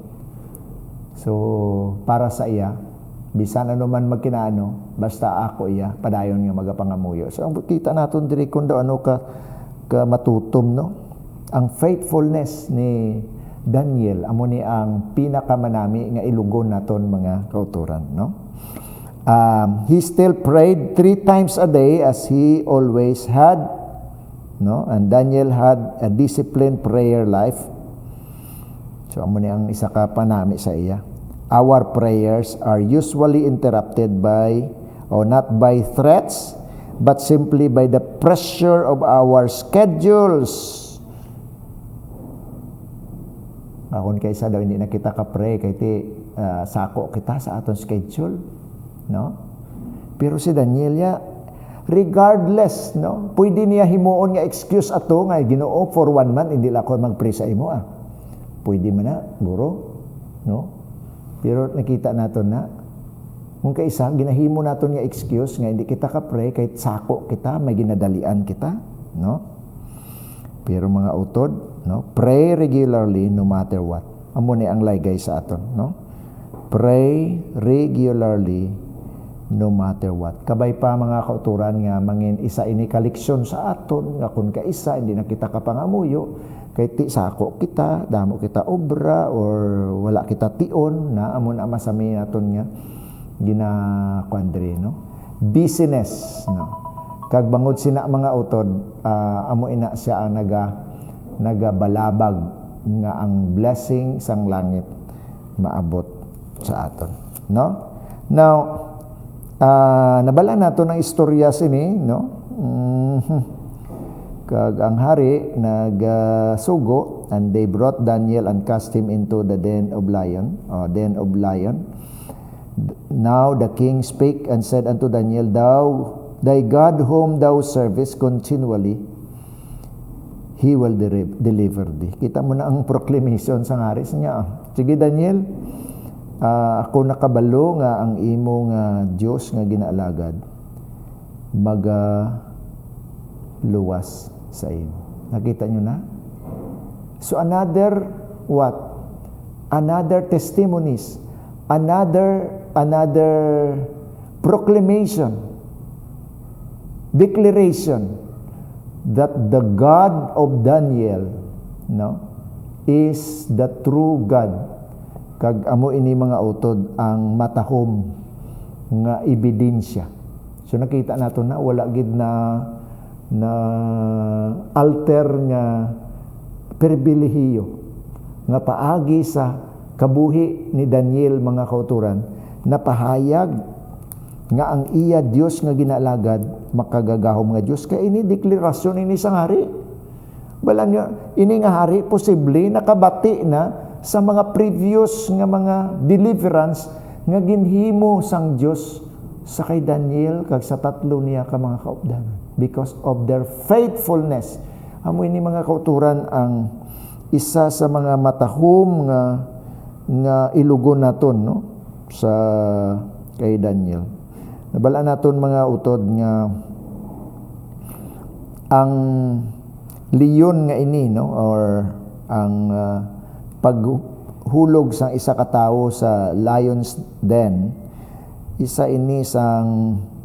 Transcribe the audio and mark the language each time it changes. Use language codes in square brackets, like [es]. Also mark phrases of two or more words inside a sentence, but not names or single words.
[hil] So para sa iya bisan ano man magkinaano, basta ako iya padayon nga magapangamuyo. So ang kita naton diri kun daw ano ka matutom, no? Ang faithfulness ni Daniel amo ni ang pinakamanami nga ilugon naton mga kauturan, no? [en] He still prayed 3 times a day as he always had, no? And Daniel had a disciplined prayer life. [hil] So amo ni ang isa ka panami sa iya. [en] Our prayers are usually interrupted by or not by threats but simply by the pressure of our schedules. [hil] Akon kaysa daw hindi na kita ka-pray kay ti sako kita sa aton schedule, no? Pero si Daniel ya regardless, no? Pwede niya himuon nga excuse ato nga Ginoo [en] for 1 month [hil] hindi la ko mag-pray sa imo Pwede man na, guro, no? Pero nakita naton na kung kaisa ginahimo naton nga excuse nga hindi kita ka-pray kay sako kita may ginadalian kita, no? Pero mga utod, no? [en] Pray regularly no matter what. [hil] Amo ni ang laygay sa aton, no? [en] Pray regularly no matter what. [hil] Kabay pa mga kauturan nga mangin isa ini kaleksyon sa aton nga kun kaisa hindi na kita kapangamuyo kay ti sako kita, damo kita obra or wala kita tion na amon masami naton nga ginakuandre, no? Business, no? Kag bangod sina mga utod, amo ina siya ang nagabalabag nga ang blessing sang langit maabot sa aton, no? Now, nabala nato ng istorya sini, no? Kag ang hari nagsugo [en] and they brought Daniel and cast him into the den of lion. Now the king spake and said unto Daniel, Thou, thy God whom thou servest continually, he will deliver thee. [hil] Kita mo na ang proclamation sa ngaris niya. Sige Daniel, ako nakabalo nga ang imo nga Dios nga ginaalagad luwas sa iyo. Nakita nyo na? [en] So another what? Another testimonies, another proclamation, declaration that the God of Daniel, no, is the true God. [hil] Kag amo ini mga utod ang matahom nga ebidensya. So nakita nato na wala gid na alter nga pribilehiyo nga paagi sa kabuhi ni Daniel mga kauturan na pahayag nga ang iya Dios nga ginalagad makagagahom nga Dios kay ini deklarasyon ini sang hari. Balan niya ini nga hari posible nakabati na sa mga previous nga mga deliverance nga ginhimo sang Dios sa kay Daniel kag sa tatlo niya ka mga kaupdanan [en] because of their faithfulness. [hil] Amo ini mga kauturan ang isa sa mga matahom nga ilugon naton, no, sa kay Daniel. Nabala naton mga utod nga ang leon nga ini, no, or ang paghulog sa isa ka tawo sa [en] lion's den, [hil] isa ini sang